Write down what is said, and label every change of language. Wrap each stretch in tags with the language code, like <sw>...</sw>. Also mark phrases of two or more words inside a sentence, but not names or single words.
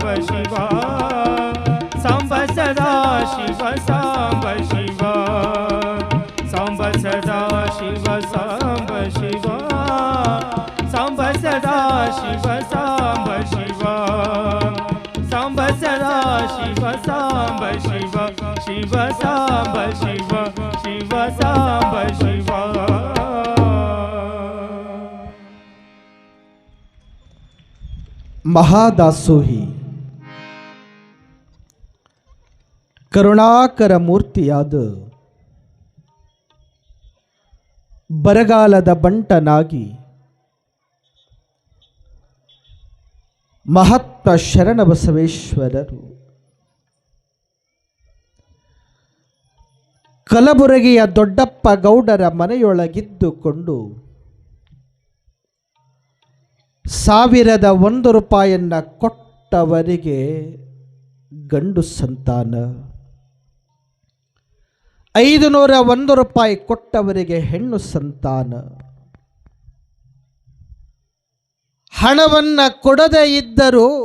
<kn>ಶಿವ, ಸಾಂಬ ಸದಾ ಶಿವ ಸಾಂಬ ಶಿವ, ಸಾಂಬ ಸದಾ ಶಿವ ಸಾಂಬ ಶಿವ, ಸಾಂಬ ಸದಾ ಶಿವ ಸಾಂಬ ಶಿವ, ಸಾಂಬ ಸದಾ ಶಿವ ಸಾಂಬ ಶಿವ, ಶಿವ ಸಾಂಬ ಶಿವ ಶಿವ ಸಾಂಬ ಶಿವ. ಮಹಾದಾಸೋಹಿ ಕರುಣಾಕರ ಮೂರ್ತಿಯಾದ ಬರಗಾಲದ ಬಂಟನಾಗಿ ಮಹಾತ್ಮ ಶರಣಬಸವೇಶ್ವರರು ಕಲಬುರಗಿಯ ದೊಡ್ಡಪ್ಪ ಗೌಡರ ಮನೆಯೊಳಗಿದ್ದುಕೊಂಡು 1,001 ರೂಪಾಯಿಯನ್ನ ಕೊಟ್ಟವರಿಗೆ ಗಂಡು ಸಂತಾನ, 501 ರೂಪಾಯಿ ಕೊಟ್ಟವರಿಗೆ ಹೆಣ್ಣು ಸಂತಾನ, ಹಣವನ್ನು ಕೊಡದೇ ಇದ್ದರೂ</kn>